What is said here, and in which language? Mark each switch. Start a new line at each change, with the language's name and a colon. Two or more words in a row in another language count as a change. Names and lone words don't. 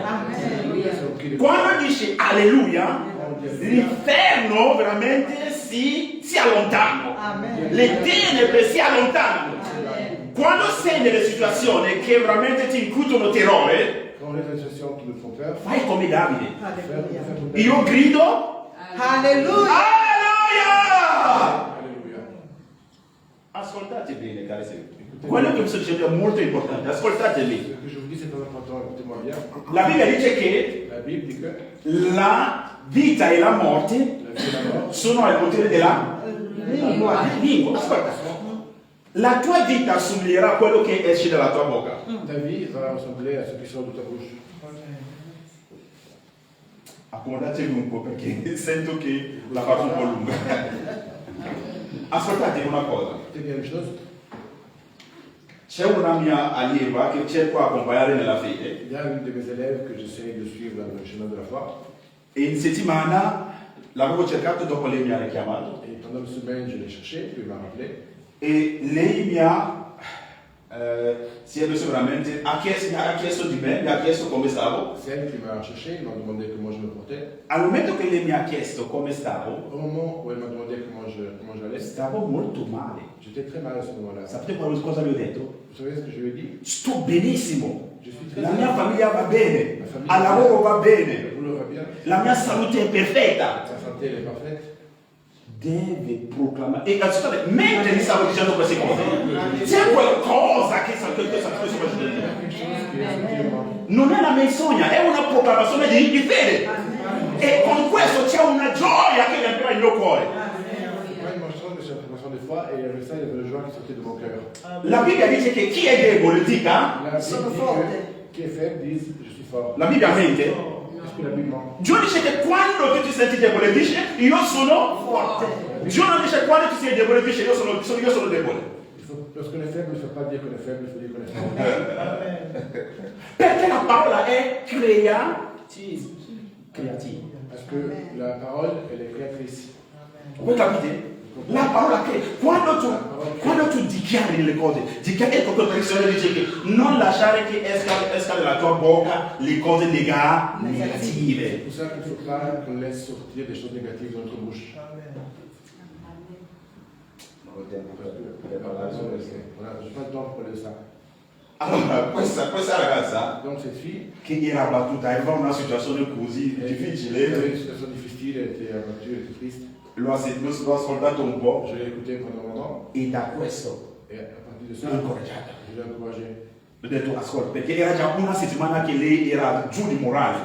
French: Alléluia, c'est un cri de victoire.
Italian: Quando dice alleluia, l'inferno veramente si allontana. Le tenebre si allontanano. Quando sei nelle situazioni che veramente ti incutono terrore,
French: Quand on est dans des situations qui nous font peur,
Italian: fai come Davide.
French: faire
Italian: Io grido Alleluia. alleluia!
French: Alléluia.
Italian: Ascoltate bene, cari signori. Quello che mi sto dicendo è molto importante, ascoltate
French: Ce
Italian: lì.
French: que je vous dis, c'est très important, écoutez-moi bien.
Italian: La Bibbia dice che
French: La Bible dit que
Italian: la vita e la morte
French: la vie et la mort
Italian: sono al potere della Lingua. lingua. Ascolta, la tua vita assomiglierà a quello che esce dalla tua bocca.
French: ta vie va ressembler à ce qui sort de ta bouche.
Italian: Accomodatevi un po' perché sento che la faccio un po' lunga. Ascoltate una cosa.
French: Écoutez bien une chose,
Italian: C'è una mia allieva che cerco di accompagnare nella fede
French: il y a une de mes élèves que j'essaye de suivre dans le chemin de la foi.
Italian: e in settimana l'avevo cercato dopo lei mi ha richiamato
French: Et pendant une semaine, je l'ai cherché, puis il m'a rappelé.
Italian: e lei mi ha si è messo veramente, ha chiesto di me, mi ha chiesto come stavo.
French: C'est elle qui m'a cherché, elle m'a demandé comment je me portais.
Italian: Al momento che lei mi ha chiesto come stavo,
French: Au moment où elle m'a demandé comment j'allais,
Italian: stavo molto male.
French: j'étais très mal à ce moment-là.
Italian: Sapete cosa gli ho detto?
French: Vous savez ce que je lui ai dit?
Italian: Sto benissimo.
French: Je suis très
Italian: La
French: bien.
Italian: mia famiglia va bene, La famiglia al lavoro va
French: Le
Italian: bene,
French: boulot va bien,
Italian: la mia salute è perfetta.
French: sa santé elle est parfaite.
Italian: Deve proclamare. E ascoltate, mentre gli stavo dicendo queste cose, c'è qualcosa che sta facendo.
French: Quelque chose qui est effectivement.
Italian: Non è una menzogna, è una proclamazione di fede. E con questo c'è una gioia che riempirà il mio cuore.
French: Moi, une monstrange, mais c'est une affirmation de foi, et avec ça, il y avait une joie qui sortait de mon cœur.
Italian: La Bibbia dice che chi è debole dica,
French: La Bible
Italian: Sono
French: dit
Italian: forte.
French: que qui est faible dise je suis fort.
Italian: la Bibbia mente.
French: Est-ce que la Bible ment?
Italian: Dio dice che quando tu ti senti debole dice io sono forte. Dio non dice quando tu sei debole dice io sono debole.
French: Lorsqu'on est faible, il ne faut pas dire qu'on est faible, il faut dire qu'on est fort.
Italian: Perché la parola è creativa.
French: Parce que la parole, elle est créatrice.
Italian: Voi capite? La parola che quando tu dichiari le cose, ecco che il Signore dice che non lasciare che esca dalla tua bocca le cose negative.
French: C'est pour ça qu'il ne faut pas qu'on laisse sortir des choses négatives de notre bouche. Voilà, je n'ai pas le temps pour parler de ça.
Italian: Allora, questa ragazza
French: Donc cette fille,
Italian: che era abbattuta, aveva una situazione così
French: elle avait
Italian: difficile,
French: une situation difficile, elle était abattue, elle était triste.
Italian: l'ho ascoltato un po'
French: Je l'ai écoutée pendant un moment,
Italian: e da questo
French: et à partir de ça,
Italian: l'ho incoraggiata.
French: je l'ai encouragée.
Italian: Ho detto ascolta, perché era già una settimana che lei era giù di morale